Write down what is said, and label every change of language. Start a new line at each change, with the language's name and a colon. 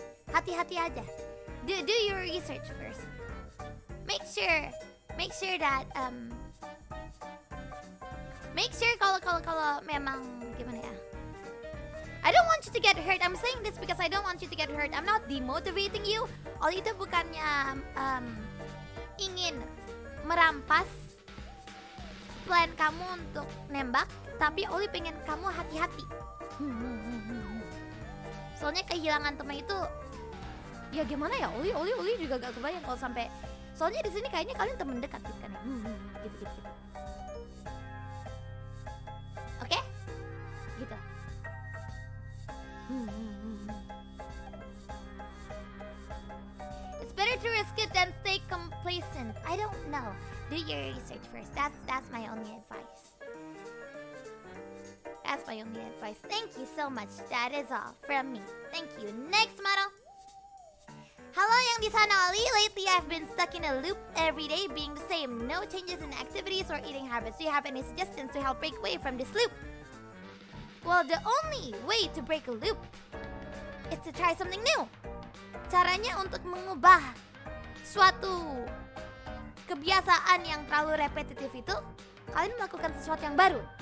Indonesian: Hati-hati aja.
English: Do your research first. Make sure that make sure
Indonesian: kalau memang gimana ya?
English: I don't want you to get hurt. I'm saying this because I don't want you to get hurt. I'm not demotivating you.
Indonesian: Ollie itu bukannya ingin merampas plan kamu untuk nembak, tapi Ollie pengen kamu hati-hati. Soalnya kehilangan teman itu Ya gimana ya, Oli juga gak kebayang kalau sampai, soalnya di sini kayaknya kalian temen dekat gitu kan ya. Gitu. Oke? Gitu.
English: It's better to risk it than stay complacent. I don't know. Do your research first. That's my only advice. That's my only advice. Thank you so much. That is all from me. Thank you. Next model.
Indonesian: Halo yang di sana, Ollie.
English: Lately I've been stuck in a loop every day being the same. No changes in activities or eating habits. Do you have any suggestions to help break away from this loop? Well, the only way to break a loop is to try something new.
Indonesian: Caranya untuk mengubah suatu kebiasaan yang terlalu repetitif itu, kalian melakukan sesuatu yang baru.